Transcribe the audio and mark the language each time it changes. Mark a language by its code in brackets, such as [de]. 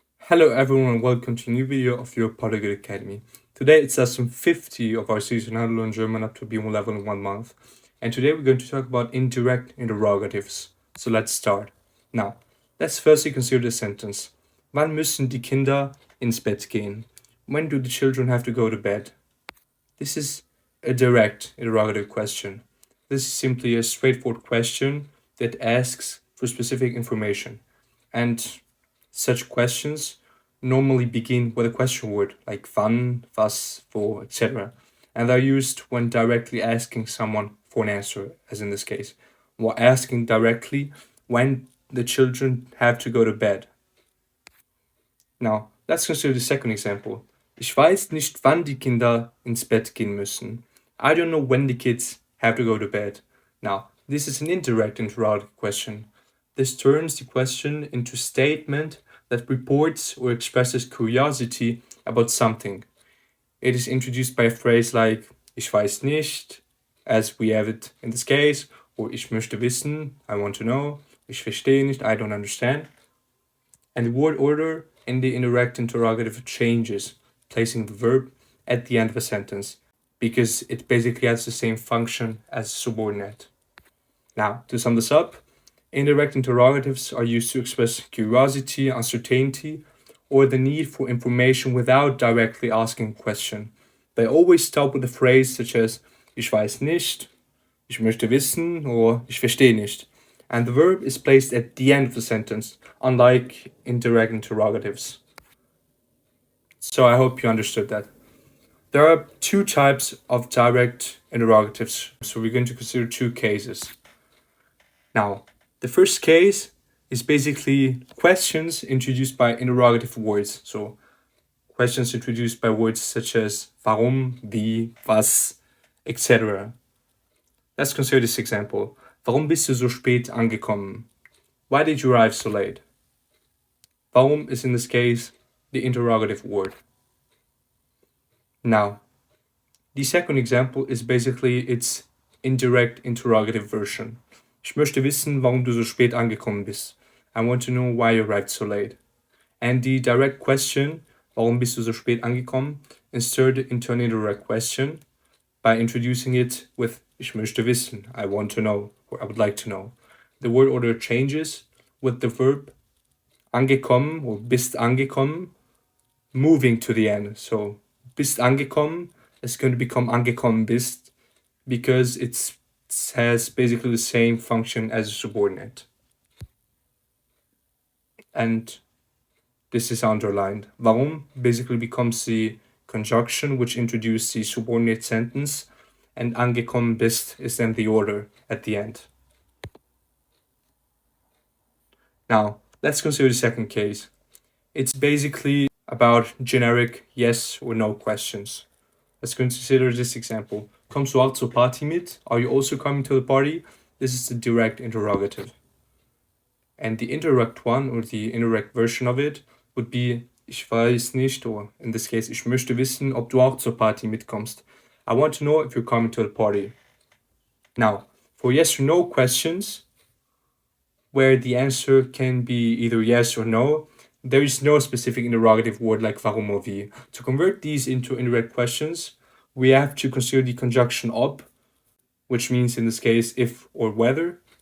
[en] Hello everyone and welcome to a new video of your Polyglot Academy. Today it's lesson 50 of our season How to Learn German up to B1 level in 1 month. And today we're going to talk about indirect interrogatives. So let's start. Now, let's firstly consider the sentence. [de] Wann müssen die Kinder ins Bett gehen? [en] When do the children have to go to bed? This is a direct interrogative question. This is simply a straightforward question that asks for specific information. And such questions normally begin with a question word like wann, was, wo, etc. And are used when directly asking someone for an answer, as in this case, or asking directly when the children have to go to bed. Now, let's consider the second example. [de] Ich weiß nicht, wann die Kinder ins Bett gehen müssen. [en] I don't know when the kids have to go to bed. Now, this is an indirect interrogative question. This turns the question into a statement that reports or expresses curiosity about something. It is introduced by a phrase like [de] ich weiß nicht, [en] as we have it in this case, or [de] ich möchte wissen, [en] I want to know, [de] ich verstehe nicht, [en] I don't understand. And the word order in the indirect interrogative changes, placing the verb at the end of a sentence, because it basically has the same function as subordinate. Now, to sum this up, indirect interrogatives are used to express curiosity, uncertainty, or the need for information without directly asking a question. They always start with a phrase such as [de] ich weiß nicht, ich möchte wissen, [en] or [de] ich verstehe nicht. [en] And the verb is placed at the end of the sentence, unlike indirect interrogatives. So I hope you understood that. There are two types of direct interrogatives, so we're going to consider two cases. Now, the first case is basically questions introduced by interrogative words. So, questions introduced by words such as warum, wie, was, etc. Let's consider this example. [de] Warum bist du so spät angekommen? [en] Why did you arrive so late? Warum is in this case the interrogative word. Now, the second example is basically its indirect interrogative version. [de] Ich möchte wissen, warum du so spät angekommen bist. [en] I want to know why you arrived so late. And the direct question, [de] warum bist du so spät angekommen, [en] inserted into an indirect question by introducing it with [de] ich möchte wissen, [en] I want to know, or I would like to know. The word order changes with the verb angekommen or bist angekommen moving to the end. So [de] bist angekommen [en] is going to become [de] angekommen bist [en] because it has basically the same function as a subordinate. And this is underlined. Warum basically becomes the conjunction which introduces the subordinate sentence, and [de] angekommen bist [en] is then the order at the end. Now, let's consider the second case. It's basically about generic yes or no questions. Let's consider this example. [de] Kommst du auch zur Party mit? [en] Are you also coming to the party? This is the direct interrogative. And the indirect one, or the indirect version of it, would be [de] ich weiß nicht, [en] or in this case, [de] ich möchte wissen, ob du auch zur Party mitkommst. [en] I want to know if you're coming to the party. Now, for yes or no questions, where the answer can be either yes or no, there is no specific interrogative word like warum or wie. To convert these into indirect questions, we have to consider the conjunction ob, which means in this case if or whether.